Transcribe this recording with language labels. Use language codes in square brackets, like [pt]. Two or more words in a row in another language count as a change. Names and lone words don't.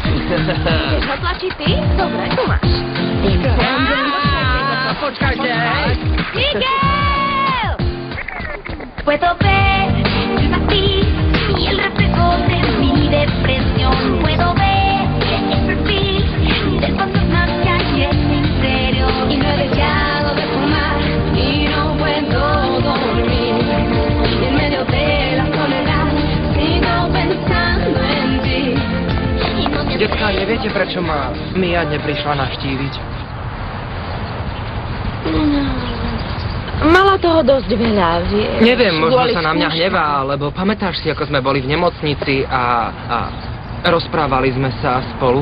[sk] Chceš ho tlačiť ty? Dobre, tu máš. Počkajte! [es] ¡Miguel! Puedo ver en ti y el reflejo de mi depresión. Puedo ver el perfil del fantasma que hay en mi interior. Y no he dejado de fumar y no puedo dormir. Y en medio de la soledad sigo pensando en ti. Y no te [sk] Decka, neviete, prečo ma Mia neprišla navštíviť? Mala toho dosť veľa, vieš. Neviem, možno kvôli sa na mňa skúškam. hnevá, lebo pamätáš si, ako sme boli v nemocnici a rozprávali sme sa spolu.